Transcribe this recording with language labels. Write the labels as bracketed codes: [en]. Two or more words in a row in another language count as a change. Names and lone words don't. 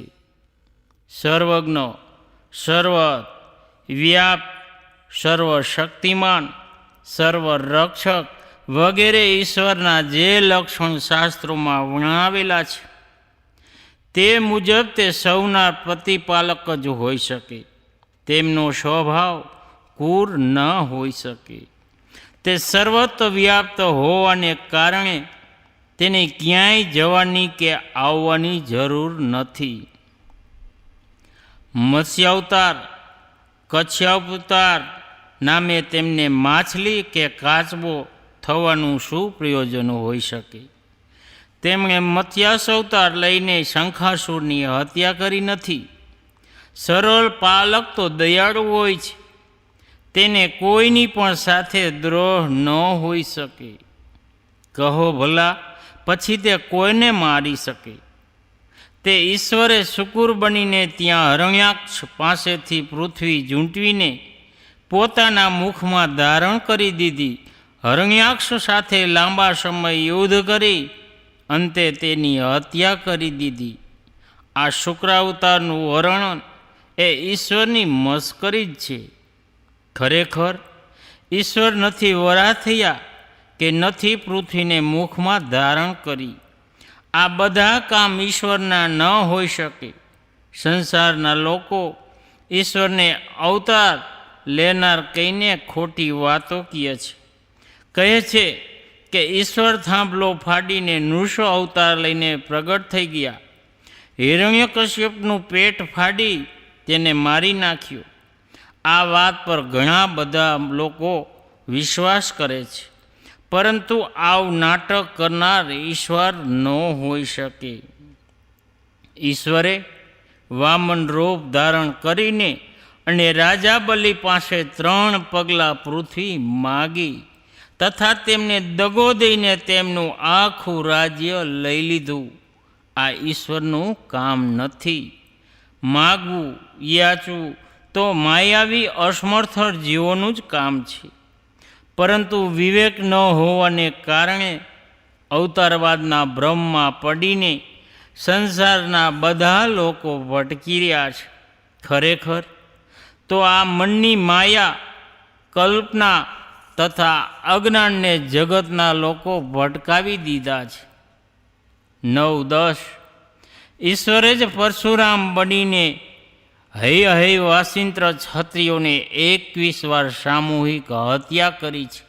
[gu] સર્વજ્ઞ, સર્વવ્યાપ, સર્વશક્તિમાન, સર્વરક્ષક વગેરે ઈશ્વરના જે લક્ષણ [hi] शास्त्रों में [gu] વર્ણવેલા છે, તે મુજબ તે સૌના પ્રતિપાલક જ હોઈ શકે। તેમનો સ્વભાવ ક્રૂર ન હોઈ શકે। તે સર્વત્ર વ્યાપ્ત હોવાને કારણે તેને ક્યાંય જવાની કે આવવાની જરૂર નથી। મત્સ્યાવતાર, કચ્છાવતાર નામે તેમને માછલી કે કાચબો થવાનું શું પ્રયોજન હોઈ શકે। તેમણે મત્સ્યાવતાર લઈને શંખાસુરની હત્યા કરી નથી। સરલ પાલક તો દયાળુ હોય છે, તેને કોઈની પણ સાથે દ્રોહ ન હોઈ શકે। કહો ભલા પછી તે કોઈને મારી શકે। તે ઈશ્વરે શુકુર બનીને ત્યાં હરણ્યાક્ષ પાસેથી પૃથ્વી ઝૂંટવીને પોતાના મુખમાં ધારણ કરી દીધી। હરણ્યાક્ષ સાથે લાંબા સમય યુદ્ધ કરી અંતે તેની હત્યા કરી દીધી। આ શુક્રાવતારનું વર્ણન એ ઈશ્વરની મશ્કરી જ છે। ખરેખર ઈશ્વર નથી વરા થયા કે નથી પૃથ્વી ને [hi] मुख में [gu] ધારણ કરી। આ બધા કામ ઈશ્વરના ન હોઈ શકે। સંસારના લોકો ઈશ્વર ને અવતાર લેનાર કહીને ખોટી વાતો કીએ છે। કહે છે કે ઈશ્વર થાંભલો ફાડીને નૃષ અવતાર લઈને પ્રગટ થઈ ગયા। હિરણ્યકશ્યપનું પેટ ફાડી તેને મારી નાખ્યો। આ વાત પર ઘણા બધા લોકો વિશ્વાસ કરે છે, પરંતુ આવ નાટક કરનાર ઈશ્વર ન હોઈ શકે। ઈશ્વરે વામન રૂપ ધારણ કરીને અને રાજા બલિ પાસે 3 પગલા પૃથ્વી માગી, તથા તેમને દગો દઈને તેમનું આખું રાજ્ય લઈ લીધું। આ ઈશ્વરનું કામ નથી। માગવું યાચવું તો માયાવી અસમર્થ જીવોનું જ કામ છે। પરંતુ વિવેક ન હોવાને કારણે અવતારવાદના ભ્રમમાં પડીને સંસારના બધા લોકો ભટકી રહ્યા છે। ખરેખર તો આ મનની માયા કલ્પના તથા અજ્ઞાનને જગતના લોકો ભટકાવી દીધા છે. 9-10 ઈશ્વરે જ પરશુરામ બનીને હૈ વાસિંત્ર ક્ષત્રિયોને 21 વાર સામૂહિક હત્યા કરી છે.